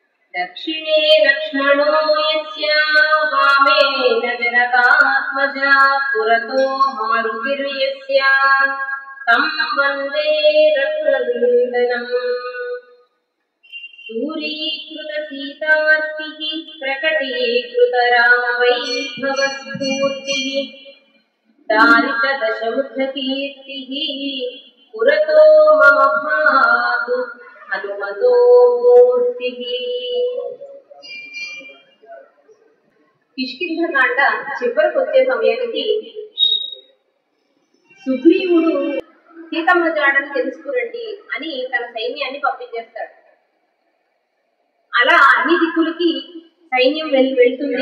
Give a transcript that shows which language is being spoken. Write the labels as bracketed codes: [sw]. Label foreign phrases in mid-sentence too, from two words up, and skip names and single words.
[sa] दक्षिणे लक्ष्मणो यस्य वामेन जनकात्मजा पुरतो मारुतिर्यस्य तं वन्दे रघुनन्दनम् दूरीकृत सीतार्तिः प्रकटीकृत रामवैभवस्फूर्तिः दारित दशमुखकीर्तिः पुरतो मम भातु हनुमतो मूर्तिः। [te] కిష్కింధకాండ చివరికి వచ్చే సమయానికి సుగ్రీవుడు సీతమ్మ జాడని తెలుసుకురండి అని తన సైన్యాన్ని పంపించేస్తాడు. అలా అన్ని దిక్కులకి సైన్యం వెళ్తుంది.